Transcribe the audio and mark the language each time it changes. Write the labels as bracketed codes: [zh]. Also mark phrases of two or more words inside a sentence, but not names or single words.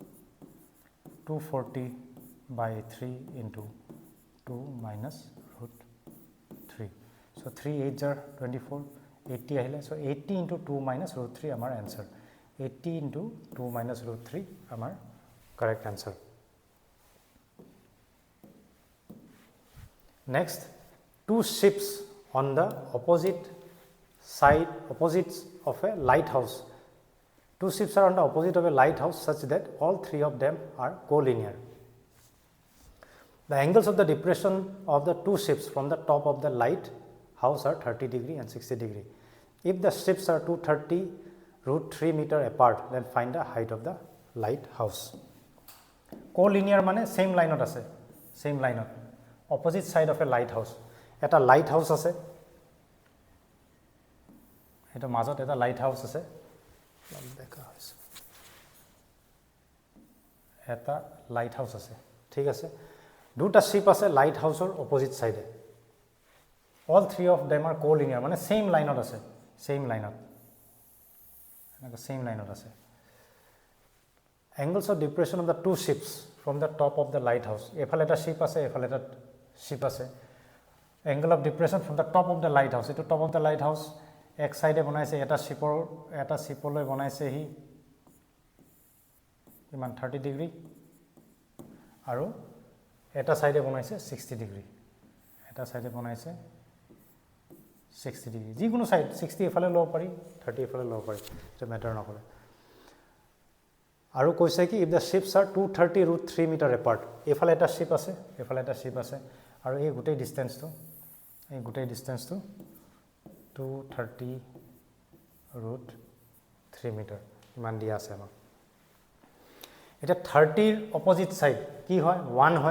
[as] 240/3 × 2 - √3, চ' 3 × 8 = 24, 80 আহিলে, চ' 80 × 2 - √3 আমাৰ এনচাৰ, 80 × 2 - √3 আমাৰ [en] correct answer. Next, 2 ships on the opposites of a lighthouse. 2 ships are on the opposite of a lighthouse such that all 3 of them are collinear. The angles of the depression of the 2 ships from the top of the lighthouse are 30 degree and 60 degree. If the ships are 230 √3 meter apart, then find the height of the lighthouse. Collinear মানে same line আছে, same line, opposite side of a lighthouse. [as] এটা lighthouse আছে, এটা মাজত এটা lighthouse আছে, এটা lighthouse আছে, ঠিক আছে, দুটা শিপ আছে lighthouse-ৰ [en] opposite side. All 3 of them are collinear, মানে same line-ত আছে, same line-ত আছে। angles of depression of the two ships from the top of the lighthouse. [as] এফালে এটা ship আছে, এফালে এটা ship আছে. [en] Angle of depression from the top of the lighthouse. এটো top of the lighthouse. [as] এক সাইডে বনাইছে এটা শিপলৈ বনাইছে হি কিমান 30 ডিগ্ৰী আৰু এটা সাইডে বনাইছে 60 ডিগ্ৰী. এটা সাইডে বনাইছে 60 ডিগ্ৰী. যিকোনো সাইড 60 এফালে লব পাৰি, 30 এফালে লব পাৰি. এটা ম্যাটাৰ নকৰে. আৰু কৈছে কি [en] if the ships are [as] 230√3 মিটাৰ apart. এফালে এটা শিপ আছে, এফালে এটা শিপ আছে আৰু এই গোটেই ডিসটেন্সটো 230√3 মিটাৰ ইমান দিয়া আছে আমাক. এটা 30 ৰ [en] opposite side [as] কি হয় 1 হয়.